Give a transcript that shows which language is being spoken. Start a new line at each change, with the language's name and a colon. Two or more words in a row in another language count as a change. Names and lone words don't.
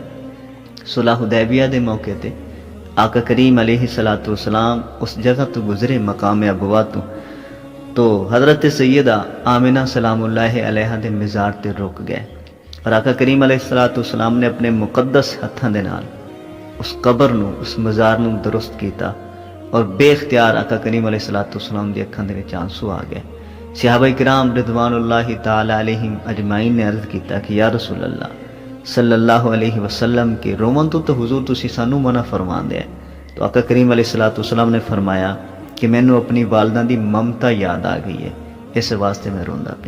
Punjabi: صلح حدیبیہ دے موقع تے آقا کریم
Arabic: علیہ الصلوۃ والسلام
Punjabi: اس جگہ تو گزرے، مقام ابوا تو حضرت سیدہ آمنہ
Arabic: سلام اللہ علیہ
Punjabi: دے مزار تے رک گئے، اور آقا کریم
Arabic: علیہ الصلوۃ والسلام
Punjabi: نے اپنے مقدس ہتھاں دے نال اس قبر نو، اس مزار نو درست کیتا، اور بے اختیار آقا کریم
Arabic: علیہ الصلوۃ والسلام
Punjabi: دی اکھاں دے وچ آنسو آ گئے۔ صحابہ کرام
Arabic: رضوان اللہ تعالی علیہم اجمعین
Punjabi: نے عرض کیتا کہ
Arabic: یا رسول اللہ صلی اللہ علیہ وسلم
Punjabi: کے رومن تو حضور تسی سانو منع فرمان دے۔ تو آقا کریم
Arabic: علیہ الصلوۃ والسلام
Punjabi: نے فرمایا کہ مینوں اپنی والدہ دی ممتا یاد آ گئی ہے، اس واسطے میں روندا پیا۔